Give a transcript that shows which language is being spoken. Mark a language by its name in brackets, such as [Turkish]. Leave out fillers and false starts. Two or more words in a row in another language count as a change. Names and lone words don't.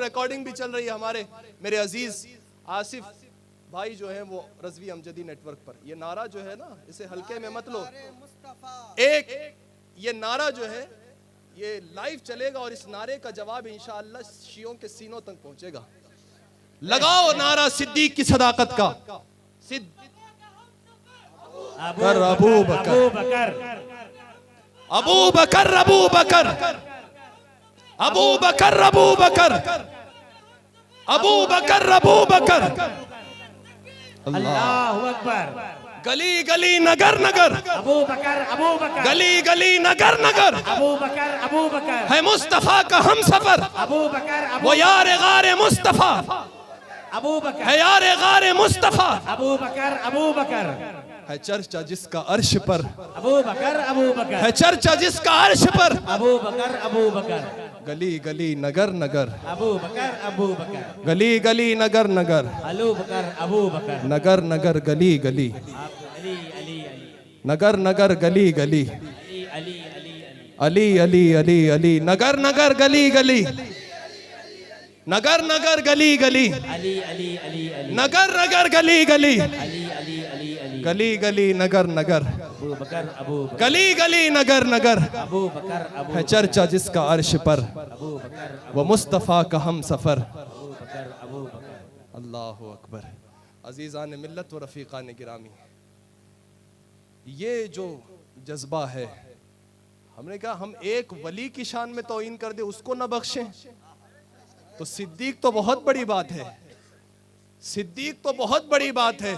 [Hindi] रिकॉर्डिंग भी चल रही है हमारे मेरे अजीज आसिफ भाई जो है वो रज़वी अमजदी नेटवर्क पर। ये नारा जो है ना, इसे हल्के में मत लो। एक ये नारा जो है ये लाइव चलेगा और इस नारे का जवाब इंशाअल्लाह शियों के सीनों तक पहुंचेगा। लगाओ नारा सिद्दीक की सदाकत का। अबू बकर, अबू बकर, अबू बकर, अबू बकर, अबू बकर, अबू बकर, अबू बकर। [Arabic] الله أكبر. [Hindi] गली गली नगर नगर, अबू बकर, अबू बकर, गली गली नगर नगर, अबू बकर, अबू बकर, है मुस्तफा का हम सफर। अबू बकर, वो यार गारे मुस्तफा, अबू बकर, है यार गारे मुस्तफा। अबू बकर, अबू बकर, है चर्चा जिसका अर्श पर, अबू बकर, अबू बकर, है चर्चा जिसका अर्श पर। अबू बकर, अबू बकर, गली गली नगर नगर, अबू बकर, अबू बकर, गली गली नगर नगर, अबू बकर, अबू बकर, नगर नगर गली गली, अली अली अली, नगर नगर गली गली, अली अली अली, अली अली अली अली, नगर नगर गली गली, नगर नगर गली गली, अली अली अली अली, नगर नगर गली गली, अली अली अली अली, गली गली नगर नगर, अबू बकर, अबू बकर, गली गली नगर नगर, अबू बकर, अबू है चर्चा जिसका अर्श पर। अबू बकर, वो मुस्तफ़ा का हम सफ़र। अबू बकर, अबू बकर। [Arabic] الله أكبر. [Hindi] अजीज़ान मिल्लत व रफ़ीक़ान गिरामी, ये जो जज्बा है, हमने कहा हम एक वली की शान में तौहीन कर दे उसको न बख्शें, तो सिद्दीक तो बहुत बड़ी बात है, सिद्दीक तो बहुत बड़ी बात है।